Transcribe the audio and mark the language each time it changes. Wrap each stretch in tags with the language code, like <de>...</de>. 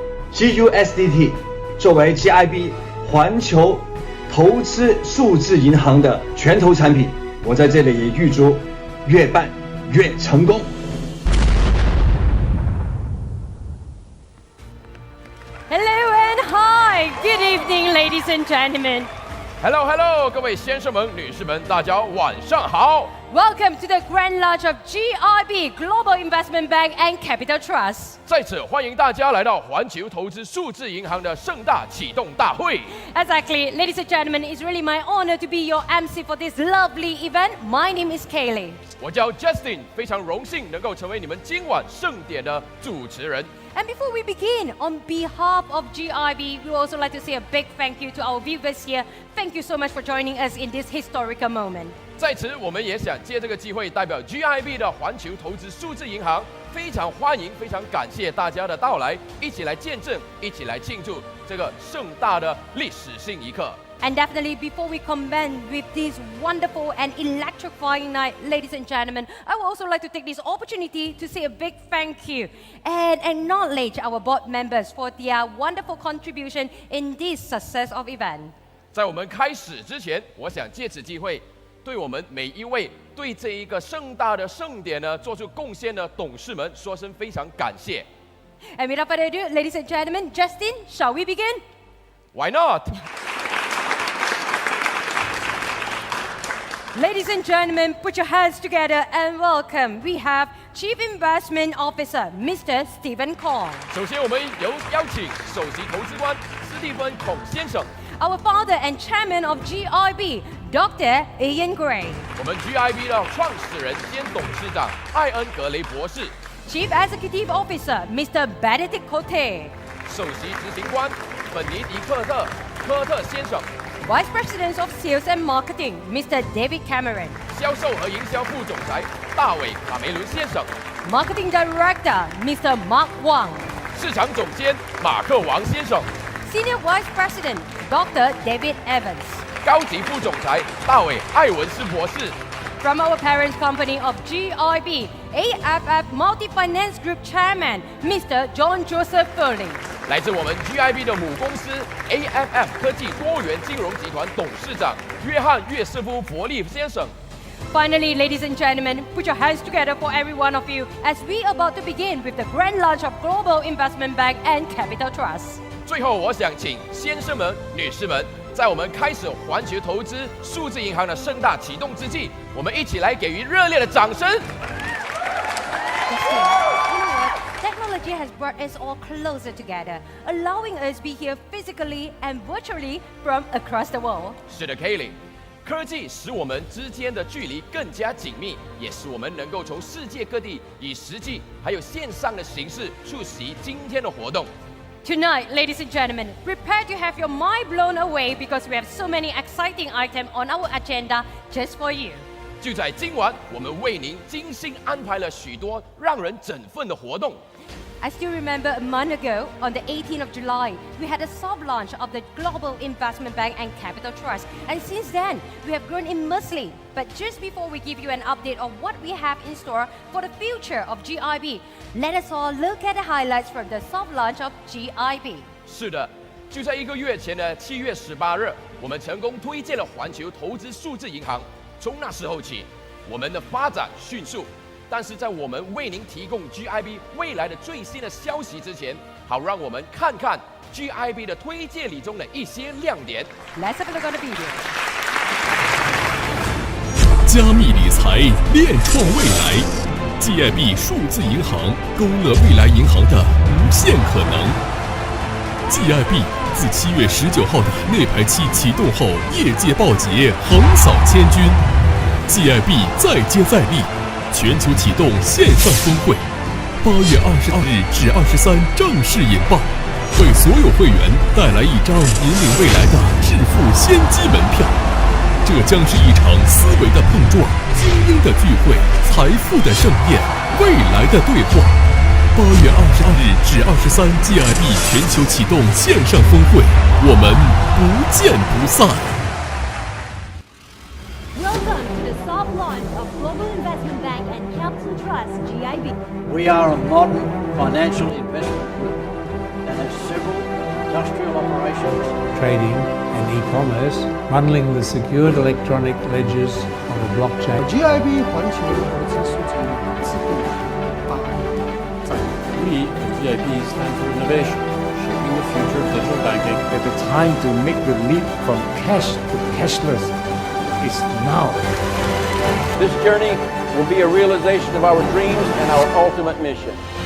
<zh>GUSDT 作为 GIB 环球投资数字银行的拳头产品，我在这里也预祝越办越成功。</zh> <en>Good evening, ladies and gentlemen. Hello,</en> <zh>各位先生们、女士们，大家晚上好。</zh> <en>Welcome to the grand launch of GIB Global Investment Bank and Capital Trust.</en> <zh>在此欢迎大家来到环球投资数字银行的盛大启动大会。</zh> <en>Exactly, ladies and gentlemen, it's really my honor to be your MC for this lovely event. My name is Kaylee.</en> <zh>我叫 Justin， 非常荣幸能够成为你们今晚盛典的主持人。</zh> <en>And before we begin, on behalf of GIB, we would also like to say a big thank you to our viewers here. Thank you so much for joining us in this historical moment.</en> <zh>在此，我们也想借这个机会，代表 GIB 的环球投资数字银行，非常欢迎、非常感谢大家的到来，一起来见证、一起来庆祝这个盛大的历史性一刻。</zh> <en>And definitely, before we commence with this wonderful and electrifying night, ladies and gentlemen, I would also like to take this opportunity to say a big thank you and acknowledge our board members for their wonderful contribution in this success of event.</en> <zh>在我们开始之前，我想借此机会，对我们每一位对这一个盛大的盛典呢做出贡献的董事们说声非常感谢。</zh> <en>And without further ado, ladies and gentlemen, Justin, shall we begin? Why not? Ladies and gentlemen, put your hands together and welcome. We have Chief Investment Officer, Mr. Stephen Kong.</en> <zh>首先，我们邀请首席投资官斯蒂芬孔先生。</zh> <en>our founder and chairman of GIB, Dr. Ian Gray.</en> <zh>我们 GIB 的创始人兼董事长艾恩格雷博士，</zh> <en>Chief Executive Officer, Mr. Benedict Cote.</en> <zh>首席执行官本尼迪克特科特先生，</zh> <en>Vice President of Sales and Marketing, Mr. David Cameron.</en> <zh>销售和营销副总裁大卫卡梅伦先生，</zh> <en>Marketing Director, Mr. Mark Wang.</en> <zh>市场总监马克王先生，</zh> <en>Senior Vice President, Dr. David Evans.</en> <zh>高级副总裁大卫艾文斯博士。</zh> <en>From our parent company of GIB, AFF Multi-Finance Group Chairman, Mr. John Joseph Foley.</en> <zh>来自我们 GIB 的母公司 AFF 科技多元金融集团董事长约翰·约瑟夫·佛利先生。</zh> <en>Finally, ladies and gentlemen, put your hands together for every one of you as we are about to begin with the grand launch of Global Investment Bank and Capital Trust.</en> <zh>最后，我想请先生们、女士们，在我们开始环球投资数字银行的盛大启动之际，我们一起来给予热烈的掌声。</zh> <en>Technology has brought us all closer together, allowing us to be here physically and virtually from across the world.</en> <zh>是的 ，Kelly， 科技使我们之间的距离更加紧密，也使我们能够从世界各地以实际还有线上的形式出席今天的活动。</zh> <en>Tonight, ladies and gentlemen, prepare to have your mind blown away because we have so many exciting items on our agenda just for you.</en> <zh>就在今晚，我们为您精心安排了许多让人振奋的活动。</zh> <en>I still remember a month ago, on the 18th of July, we had a soft launch of the Global Investment Bank and Capital Trust. And since then, we have grown immensely. But just before we give you an update of what we have in store for the future of GIB, let us all look at the highlights from the soft launch of GIB.</en> <zh>是的，就在1个月前的7月18日，我们成功推荐了环球投资数字银行。从那时候起，我们的发展迅速。但是在我们为您提供 GIB 未来的最新的消息之前，好让我们看看 GIB 的推荐里中的一些亮点。 Let's have a look at the video. 加密理财，链创未来。 GIB 数字银行勾勒未来银行的无限可能。 GIB 自7月19号的内排期启动后，业界暴捷，横扫千军。 GIB 再接再厉。全球启动线上峰会，8月22日至23正式引爆，为所有会员带来一张引领未来的致富先机门票。这将是一场思维的碰撞，精英的聚会，财富的盛宴，未来的对话。 8月22日至23 GIB 全球启动线上峰会，我们不见不散。</zh> <en>Welcome to the soft launch of Global Investment Bank and Capital Trust, GIB. We are a modern financial investment group that has several industrial operations, trading and e-commerce, bundling the secured electronic ledgers on the blockchain.</en> <zh>GIB 环球投资数字银行自贡8在</zh> <en>We at GIB stand for innovation, shaping the future of digital banking. At the time to make the leap from cash to cashless is now. This journey will be a realization of our dreams and our ultimate mission.</en>